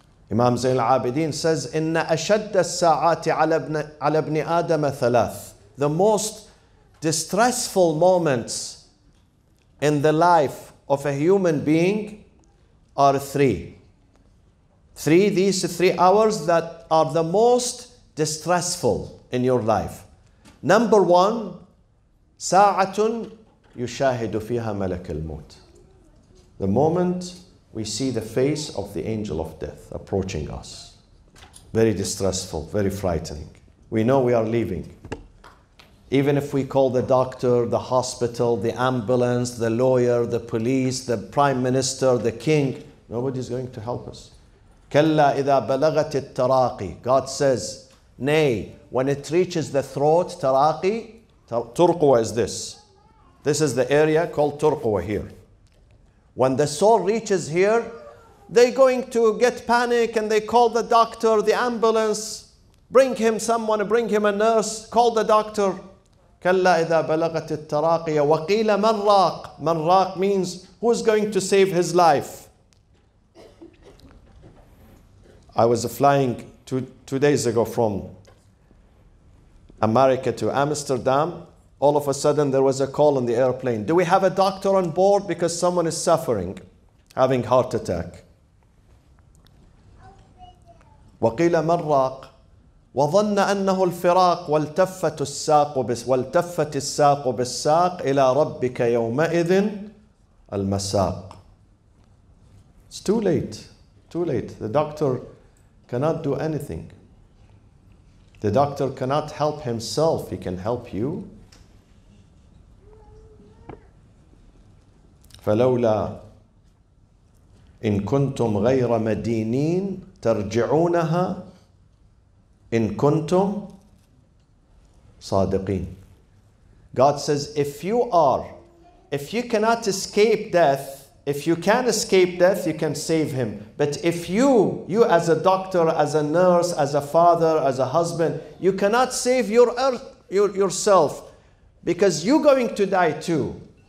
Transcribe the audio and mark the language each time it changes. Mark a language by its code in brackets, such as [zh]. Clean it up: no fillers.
[en] Imam Zayn al-Abidin says, [ar] إِنَّ أَشَدَّ السَّاعَاتِ عَلَى ابْنِ آدَمَ ثَلَاث. [en] The most distressful moments in the life of a human being are three. These 3 hours that are the most distressful in your life. Number 1, [ar] ساعة يشاهد فيها ملك الموت. [en] The moment we see the face of the angel of death approaching us. Very distressful, very frightening. We know we are leaving. Even if we call the doctor, the hospital, the ambulance, the lawyer, the police, the prime minister, the king, nobody's going to help us. [ar] كلا إذا بلغت التراقي. [en] God says, nay, when it reaches the throat, taraqi, turqwa is this. This is the area called turqwa here. When the soul reaches here, they're going to get panic and they call the doctor, the ambulance, bring him someone, bring him a nurse, call the doctor. [ar] كلا إذا بلغت التراقي وقيل من راق. من راق [en] means who's going to save his life. I was flying two days ago from America to Amsterdam. All of a sudden there was a call on the airplane. Do we have a doctor on board because someone is suffering, having heart attack? [ar] وقيل من راق وظن أنه الفراق والتفت الساق بالساق إلى ربك يومئذ المساق. [en] It's too late. Too late. The doctor cannot do anything. The doctor cannot help himself. He can help you. [ar] فلولا إن كنتم غير مدينين ترجعونها إن كنتم صادقين. [en] God says, if you cannot escape death, if you can escape death, you can save him. But if you as a doctor, as a nurse, as a father, as a husband, you cannot save yourself because you're going to die too.